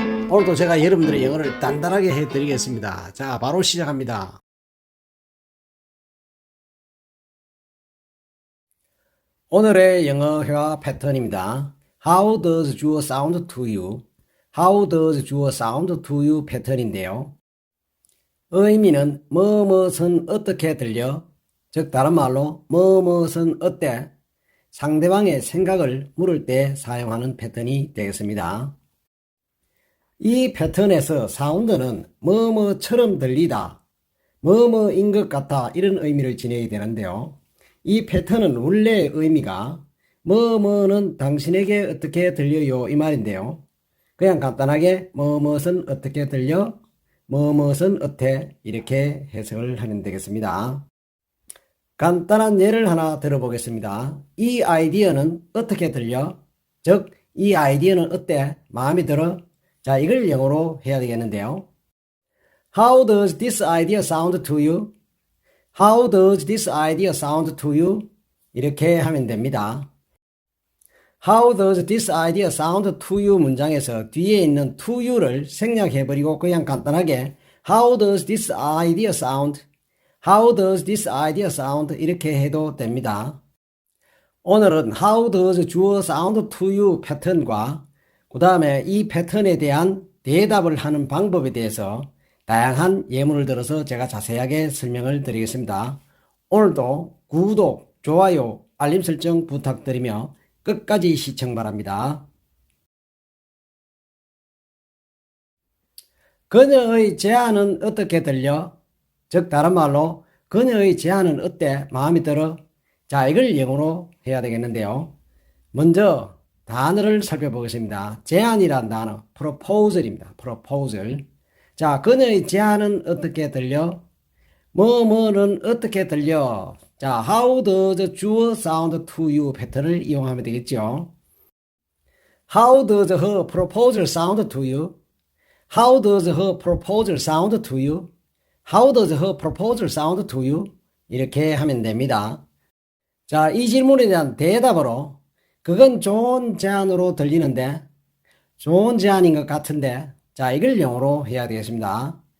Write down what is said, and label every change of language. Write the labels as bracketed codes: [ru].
[ko] 오늘도 제가 여러분들의 영어를 단단하게 해드리겠습니다. 자, 바로 시작합니다. 오늘의 영어 회화 패턴입니다. [en] How does 주어 sound to you? How does 주어 sound to you [ko] 패턴인데요. 의미는 뭐뭇은 어떻게 들려? 즉 다른 말로 뭐뭇은 어때? 상대방의 생각을 물을 때 사용하는 패턴이 되겠습니다. 이 패턴에서 사운드는 뭐뭐처럼 들리다, 뭐뭐인 것 같다 이런 의미를 지녀야 되는데요. 이 패턴은 원래의 의미가 뭐뭐는 당신에게 어떻게 들려요 이 말인데요. 그냥 간단하게 뭐뭇은 어떻게 들려? 뭐뭇은 어때? 이렇게 해석을 하면 되겠습니다. 간단한 예를 하나 들어보겠습니다. 이 아이디어는 어떻게 들려? 즉, 이 아이디어는 어때? 마음에 들어? 자, 이걸 영어로 해야 되겠는데요. [en] How does this idea sound to you? How does this idea sound to you? [ko] 이렇게 하면 됩니다. [en] How does this idea sound to you [ko] 문장에서 뒤에 있는 [en] to you를 [ko] 생략해버리고 그냥 간단하게 [en] How does this idea sound? How does this idea sound? [ko] 이렇게 해도 됩니다. 오늘은 [en] How does 주어 sound to you [ko] 패턴과 그 다음에 이 패턴에 대한 대답을 하는 방법에 대해서 다양한 예문을 들어서 제가 자세하게 설명을 드리겠습니다. 오늘도 구독, 좋아요, 알림 설정 부탁드리며 끝까지 시청 바랍니다. 그녀의 제안은 어떻게 들려? 즉 다른 말로 그녀의 제안은 어때? 마음에 들어? 자, 이걸 영어로 해야 되겠는데요. 먼저 단어를 살펴보겠습니다. 제안이란 단어, proposal입니다. [en] proposal. [ko] 자, 그녀의 제안은 어떻게 들려? 뭐뭐는 어떻게 들려? 자, [en] how does 주어 sound to you [ko] 패턴을 이용하면 되겠죠. [en] How does her proposal sound to you? How does her proposal sound to you? How does her proposal sound to you? [ko] 이렇게 하면 됩니다. 자, 이 질문에 대한 대답으로 그건 좋은 제안으로 들리는데 좋은 제안인 것 같은데 자, 이걸 영어로 해야 되겠습니다.